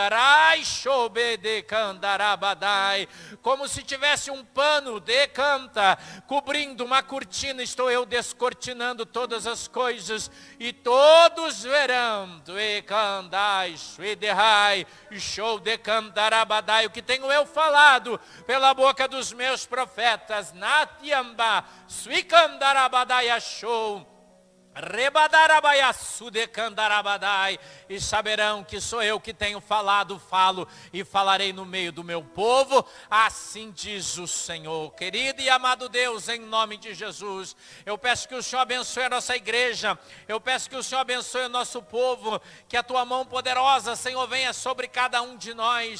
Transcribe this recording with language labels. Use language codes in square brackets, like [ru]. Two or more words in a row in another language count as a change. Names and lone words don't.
[pt] Rai show, bedecandarabadai, como se tivesse um pano de canta cobrindo uma cortina. Estou eu descortinando todas as coisas, e todos verão. Duecandai, suiderrai, show decandarabadai, o que tenho eu falado pela boca dos meus profetas. Natiamba, suicandarabadaiachou, rebadarabaiaçu decandarabadai. E saberão que sou eu que tenho falado, falo e falarei no meio do meu povo. Assim diz o Senhor. Querido e amado Deus, em nome de Jesus, eu peço que o Senhor abençoe a nossa igreja. Eu peço que o Senhor abençoe o nosso povo. Que a tua mão poderosa, Senhor, venha sobre cada um de nós.